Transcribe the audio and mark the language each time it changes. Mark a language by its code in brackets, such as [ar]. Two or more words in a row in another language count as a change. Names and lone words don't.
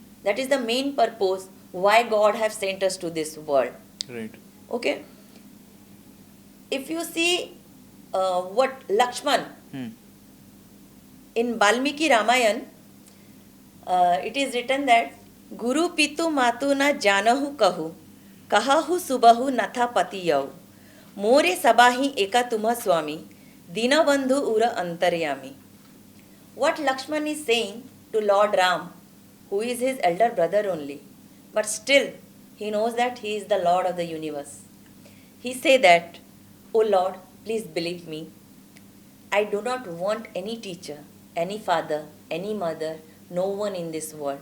[en] That is the main purpose why God have sent us to this world. Right. Okay? If you see what Lakshman in Valmiki Ramayan, it is written that [awa] गुरु पितु मातु न जानहु काहू, कहहु सुभाउ नाथ पतिआउ, मोरे सबहि एक तुम्ह स्वामी, दीनबंधु उर अंतरयामी. [en] What Lakshman is saying to Lord Ram, who is his elder brother only, but still he knows that he is the Lord of the universe. He say that, O Lord, please believe me, I do not want any teacher, any father, any mother, no one in this world.